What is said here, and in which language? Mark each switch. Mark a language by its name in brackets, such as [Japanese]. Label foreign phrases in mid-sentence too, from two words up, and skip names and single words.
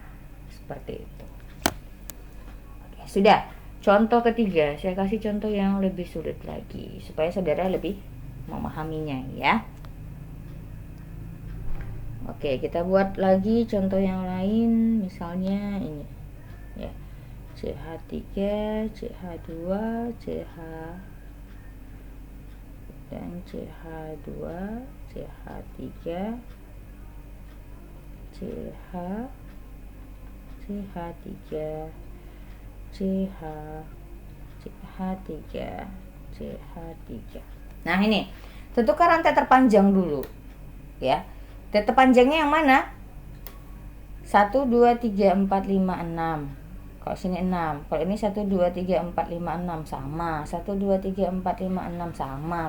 [Indonesian] Seperti itu. Oke, sudah. Contoh ketiga, saya kasih contoh yang lebih sulit lagi supaya saudara lebih memahaminya ya. Oke, kita buat lagi contoh yang lain, misalnya ini ya. CH3, CH2, CH dan CH2, CH3, CH, CH3, CH, CH3, CH3. Nah, ini tentukan rantai terpanjang dulu ya. Rantai terpanjangnya yang mana? 1 2 3 4 5 6. Kalau sini 6. Kalau ini 1 2 3 4 5 6 sama. 1 2 3 4 5 6 sama.